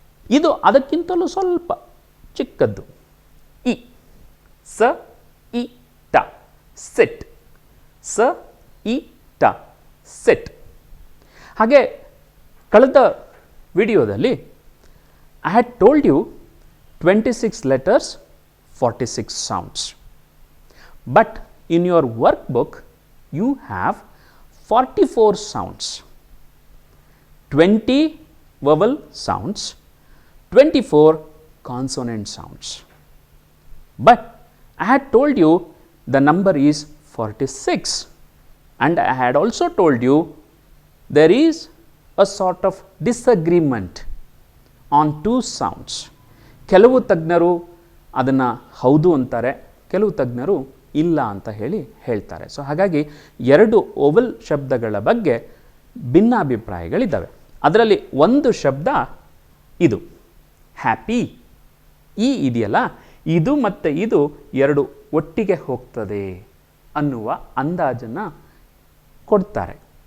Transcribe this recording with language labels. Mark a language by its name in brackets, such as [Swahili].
[Kannada] ಇದು ಅದಕ್ಕಿಂತಲೂ ಸ್ವಲ್ಪ ಚಿಕ್ಕದ್ದು. ಇ, ಸ ಇ ಟ, ಸೆಟ್. ಸ ಇ ಟ, ಸೆಟ್. ಹಾಗೆ ಕಳೆದ ವಿಡಿಯೋದಲ್ಲಿ [English] I had told you 26 letters, 46 sounds. But in your workbook, you have 44 sounds. 20 vowel sounds, 24 consonant sounds. But I had told you the number is 46, and I had also told you there is a sort of disagreement on two sounds. [Kannada] ಕೆಲವು ತಜ್ಞರು ಅದನ್ನು ಹೌದು ಅಂತಾರೆ, ಕೆಲವು ತಜ್ಞರು ಇಲ್ಲ ಅಂತ ಹೇಳ್ತಾರೆ. ಸೊ ಹಾಗಾಗಿ ಎರಡು ಓವಲ್ ಶಬ್ದಗಳ ಬಗ್ಗೆ ಭಿನ್ನಾಭಿಪ್ರಾಯಗಳಿದ್ದಾವೆ. ಅದರಲ್ಲಿ ಒಂದು ಶಬ್ದ ಇದು ಹ್ಯಾಪಿ. ಈ ಇದೆಯಲ್ಲ, ಇದು ಮತ್ತು ಇದು ಎರಡು ಒಟ್ಟಿಗೆ ಹೋಗ್ತದೆ ಅನ್ನುವ ಅಂದಾಜನ್ನು ಕೊಡ್ತಾರೆ.